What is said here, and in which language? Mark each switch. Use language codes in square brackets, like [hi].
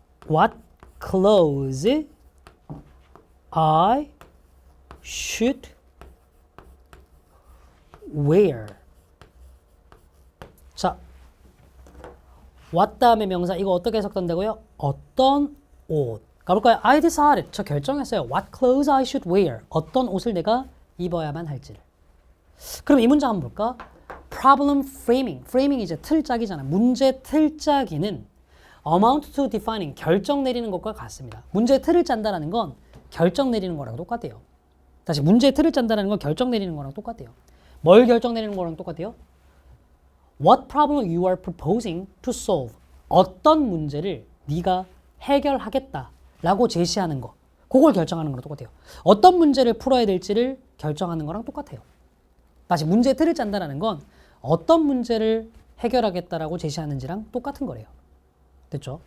[en] What clothes I should wear. [ko] 자, what 다음에 명사 이거 어떻게 해석된다고요? 어떤 옷. 가볼까요? [en] I decided. [ko] 저 결정했어요. [en] What clothes I should wear. [ko] 어떤 옷을 내가 입어야만 할지를. 그럼 이 문장 한번 볼까? [en] Problem framing. [ko] framing 이제 틀짜기잖아. 문제 틀짜기는 [en] amount to defining. [ko] 결정 내리는 것과 같습니다. 문제 틀을 짠다라는 건 결정 내리는 거랑 똑같아요. 다시 문제 틀을 짠다라는 건 결정 내리는 거랑 똑같아요. 뭘 결정 내리는 거랑 똑같아요? [en] What problem you are proposing to solve. [ko] 어떤 문제를 네가 해결하겠다라고 제시하는 거. 그걸 결정하는 거랑 똑같아요. 어떤 문제를 풀어야 될지를 결정하는 거랑 똑같아요. 다시 문제 틀을 짠다라는 건 어떤 문제를 해결하겠다라고 제시하는지랑 똑같은 거래요. 됐죠?